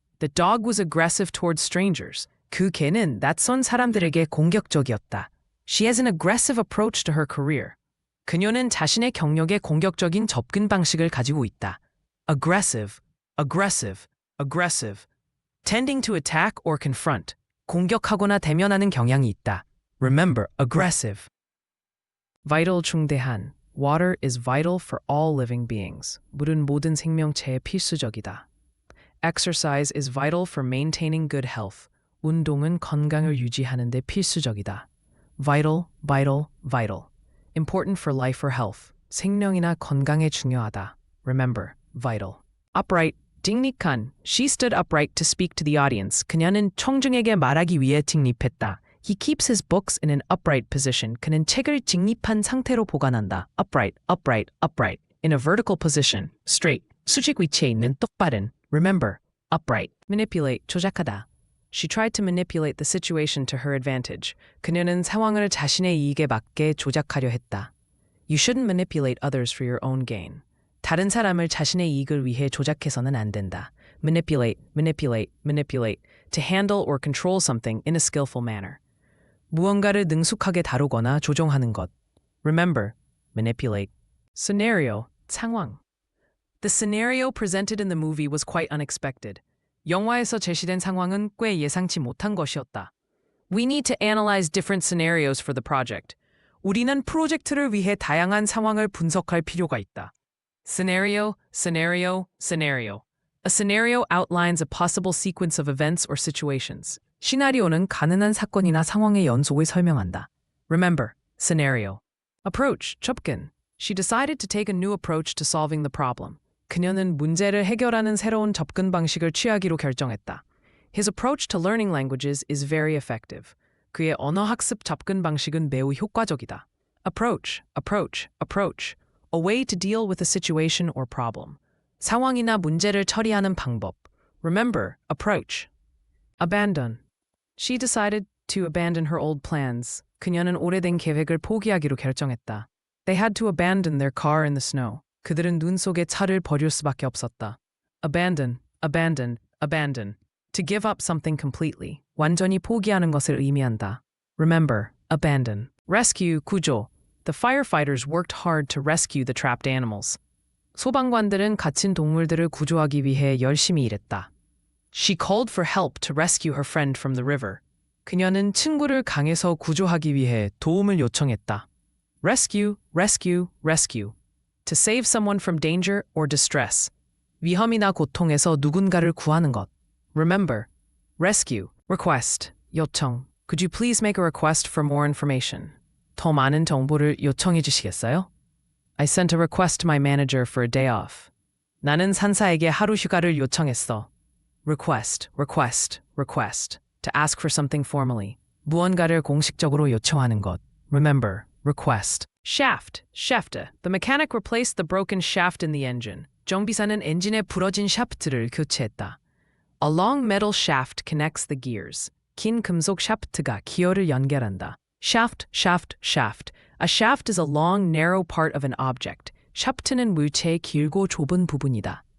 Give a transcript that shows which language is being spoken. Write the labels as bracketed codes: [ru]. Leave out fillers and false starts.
[en] The dog was aggressive towards strangers. [ko] 그 개는 낯선 사람들에게 공격적이었다. [en] She has an aggressive approach to her career. [ko] 그녀는 자신의 경력에 공격적인 접근 방식을 가지고 있다. [en] Aggressive, aggressive, aggressive. Tending to attack or confront. [ko] 공격하거나 대면하는 경향이 있다. [en] Remember, aggressive. Vital 중대한. Water is vital for all living beings. [ko] 물은 모든 생명체에 필수적이다. [en] Exercise is vital for maintaining good health. [ko] 운동은 건강을 유지하는 데 필수적이다. [en] Vital, vital, vital. Important for life or health. [ko] 생명이나 건강에 중요하다. [en] Remember, vital. Upright, 직립한. She stood upright to speak to the audience. [ko] 그녀는 청중에게 말하기 위해 직립했다. [en] He keeps his books in an upright position. [ko] 그는 책을 직립한 상태로 보관한다. [en] Upright, upright, upright. In a vertical position. Straight. [ko] 수직 위치에 있는 똑바른. [en] Remember, upright. Manipulate, [ko] 조작하다. [en] She tried to manipulate the situation to her advantage. [ko] 그녀는 상황을 자신의 이익에 맞게 조작하려 했다. [en] You shouldn't manipulate others for your own gain. [ko] 다른 사람을 자신의 이익을 위해 조작해서는 안 된다. [en] Manipulate, manipulate, manipulate. To handle or control something in a skillful manner. [ko] 무언가를 능숙하게 다루거나 조종하는 것. [en] Remember, manipulate. Scenario, 상황. The scenario presented in the movie was quite unexpected. [ko] 영화에서 제시된 상황은 꽤 예상치 못한 것이었다. [en] We need to analyze different scenarios for the project. [ko] 우리는 프로젝트를 위해 다양한 상황을 분석할 필요가 있다. [en] Scenario, scenario, scenario. A scenario outlines a possible sequence of events or situations. [ko] 시나리오는 가능한 사건이나 상황의 연속을 설명한다. [en] Remember, scenario. Approach, 접근. She decided to take a new approach to solving the problem. [ko] 그녀는 문제를 해결하는 새로운 접근 방식을 취하기로 결정했다. [en] His approach to learning languages is very effective. [ko] 그의 언어 학습 접근 방식은 매우 효과적이다. [en] Approach, approach, approach. A way to deal with a situation or problem. [ko] 상황이나 문제를 처리하는 방법. [en] Remember, approach. Abandon. She decided to abandon her old plans. [ko] 그녀는 오래된 계획을 포기하기로 결정했다. [en] They had to abandon their car in the snow. [ko] 그들은 눈 속에 차를 버릴 수밖에 없었다. [en] Abandon, abandon, abandon. To give up something completely. [ko] 완전히 포기하는 것을 의미한다. [en] Remember, abandon. Rescue, 구조. The firefighters worked hard to rescue the trapped animals. [ko] 소방관들은 갇힌 동물들을 구조하기 위해 열심히 일했다. [en] She called for help to rescue her friend from the river. [ko] 그녀는 친구를 강에서 구조하기 위해 도움을 요청했다. [en] Rescue, rescue, rescue. To save someone from danger or distress. [ko] 위험이나 고통에서 누군가를 구하는 것. [en] Remember, rescue, request, 요청. Could you please make a request for more information? [ko] 더 많은 정보를 요청해 주시겠어요? [en] I sent a request to my manager for a day off. [ko] 나는 상사에게 하루 휴가를 요청했어. [en] Request, request, request. To ask for something formally. [ko] 무언가를 공식적으로 요청하는 것. [en] Remember, request. Shaft, shafte. The mechanic replaced the broken shaft in the engine. [ko] 정비사는 엔진의 부러진 샤프트를 교체했다. [en] A long metal shaft connects the gears. [ko] 긴 금속 샤프트가 기어를 연결한다. [en] Shaft, shaft, shaft. A shaft is a long, narrow part of an object. [ko] 샤프트는 물체의 길고 좁은 부분이다.